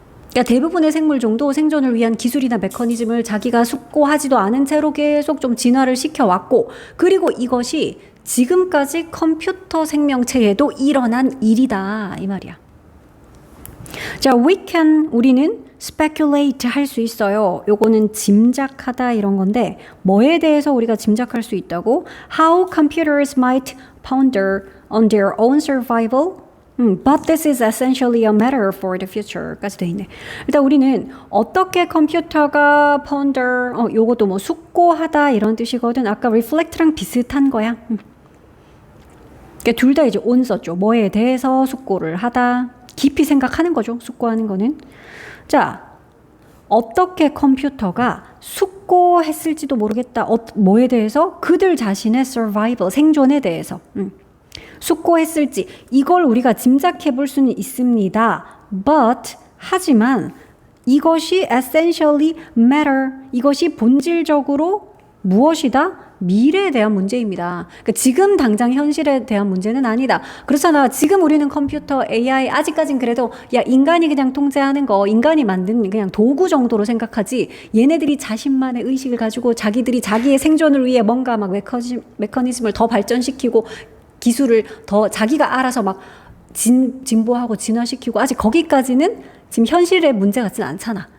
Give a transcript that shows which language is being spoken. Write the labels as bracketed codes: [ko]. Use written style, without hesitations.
[ko] 그러니까 대부분의 생물종도 생존을 위한 기술이나 메커니즘을 자기가 숙고하지도 않은 채로 계속 좀 진화를 시켜왔고, 그리고 이것이 지금까지 컴퓨터 생명체에도 일어난 일이다 이 말이야. 자, 우리는 speculate 할 수 있어요. 요거는 짐작하다 이런 건데 뭐에 대해서 우리가 짐작할 수 있다고? [en] How computers might ponder on their own survival. But this is essentially a matter for the future [ko] 까지 돼 있네. 일단 우리는 어떻게 컴퓨터가 ponder, 요것도 뭐 숙고하다 이런 뜻이거든. 아까 reflect랑 비슷한 거야. 그러니까 둘 다 이제 on 썼죠. 뭐에 대해서 숙고를 하다. 깊이 생각하는 거죠. 숙고하는 거는. 자, 어떻게 컴퓨터가 숙고했을지도 모르겠다. 뭐에 대해서? 그들 자신의 survival, 생존에 대해서. 숙고했을지 이걸 우리가 짐작해 볼 수는 있습니다. [en] But [ko] 하지만 이것이 [en] essentially matter. [ko] 이것이 본질적으로 무엇이다? 미래에 대한 문제입니다. 그러니까 지금 당장 현실에 대한 문제는 아니다. 그렇잖아. 지금 우리는 컴퓨터, AI 아직까진 그래도 야 인간이 그냥 통제하는 거, 인간이 만든 그냥 도구 정도로 생각하지. 얘네들이 자신만의 의식을 가지고 자기들이 자기의 생존을 위해 뭔가 막 메커니즘을 더 발전시키고 기술을 더 자기가 알아서 막 진보하고 진화시키고 아직 거기까지는 지금 현실의 문제 같진 않잖아.